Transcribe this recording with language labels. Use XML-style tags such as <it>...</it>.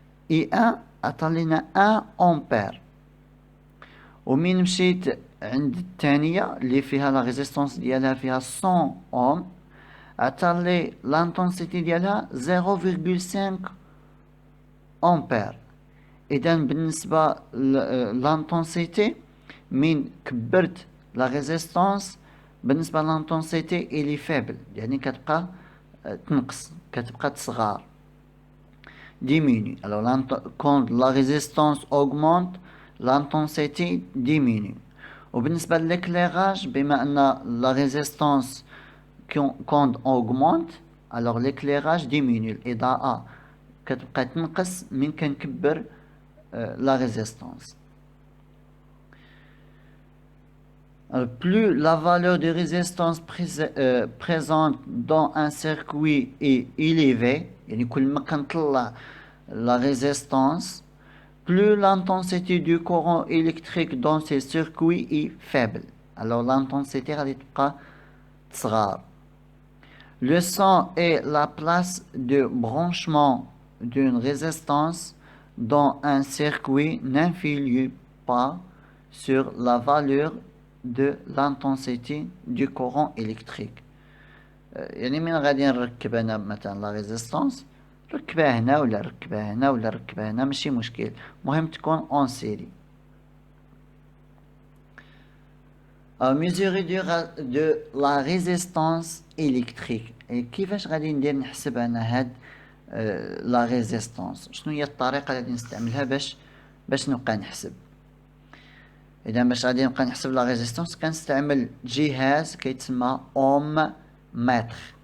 <ar>اي ان عطى لينا 1 أمبير. ومين مشيت عند الثانية اللي فيها لا ريزيستانس ديالها فيها 100 أوم، عطى لي لانتونسيتي ديالها 0.5 أمبير. إذا بالنسبة لانتونسيتي من كبرت لا ريزيستانس بالنسبة لانتونسيتي إلي فابل، يعني كتبقى تنقص، كتبقى تصغار، diminue.</ar> <fr>Alors quand la résistance augmente, l'intensité diminue.</fr> <ar>وبالنسبة للإكليراج بما أن</ar> <fr>la résistance quand augmente alors l'éclairage diminue.</fr> <ar>الإضاءة كتبقى تنقص من كنكبر la résistance.</ar> <fr>Alors, plus la valeur de résistance présente dans un circuit est élevée,</fr> <ar>يعني كل ما كنطلع</ar> <fr>la résistance, plus l'intensité du courant électrique dans ces circuits est faible. Alors l'intensité</fr> <ar>غادي تبقى تصغر.</ar> <fr>Le son est la place de branchement d'une résistance dans un circuit n'influe pas sur la valeur de l'intensité du courant électrique.</fr> <ar>يعني من غادي نركب انا مثلا لا ريزيستانس، ركبها هنا ولا ركبها هنا ولا ركبها هنا ماشي مشكل، المهم تكون اون سيري.</ar> <fr>mesurer de la résistance électrique.</fr> <ar>كيفاش غادي ندير نحسب انا هاد لا ريزيستانس؟ شنو هي الطريقه اللي غادي نستعملها باش نبقى نحسب؟ اذا باش غادي نبقى نحسب لا ريزيستانس كنستعمل جهاز كيتسمى اوم متر.</ar>